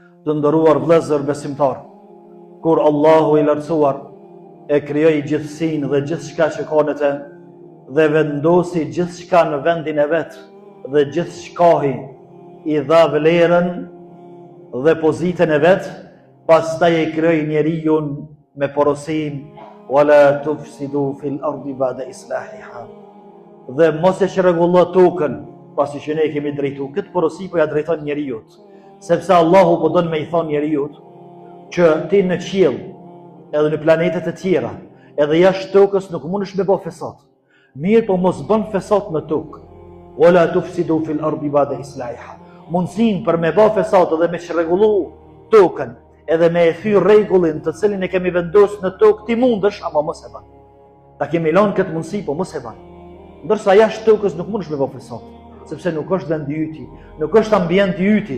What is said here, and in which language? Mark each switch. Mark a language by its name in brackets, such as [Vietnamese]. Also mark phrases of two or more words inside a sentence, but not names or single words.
[Albanian] Të nderuar vëllezër besimtar, kur Allahu i lartësuar e krijoi gjithësinë dhe gjithçka që ka në të, dhe vendosi gjithçka në vendin e vet, dhe gjithçkahi i dha vlerën dhe pozitën e vet, pastaj e krijoi njeriu me porosim [Arabic] ولا تفسدوا في الأرض بعد إصلاحها. [Albanian] Dhe mos e çrregullo tokën pasi që ne kemi drejtu. Këtë porosi po ja drejton njeriu. Sepse Allahu po don me i thonë njeriu që ti në qiell, edhe në planetet e tjera, edhe jashtë tokës nuk mundesh me bë fesat. Mirë, po mos bën fesat në tokë. [Arabic] ولا تفسدوا في الأرض بعد إصلاحها. [Albanian] Mundsinë për me bë fesat dhe me çrregullu tokën, edhe me e thyr rregullin të cilin e kemi vendosur në tokë, ti mundesh, ama mos e bën. Ta kemi lënë këtë mundësi, po mos e bën. Ndërsa jashtë tokës nuk mundesh me bë fesat, sepse nuk është vendi yti, nuk është ambienti yti.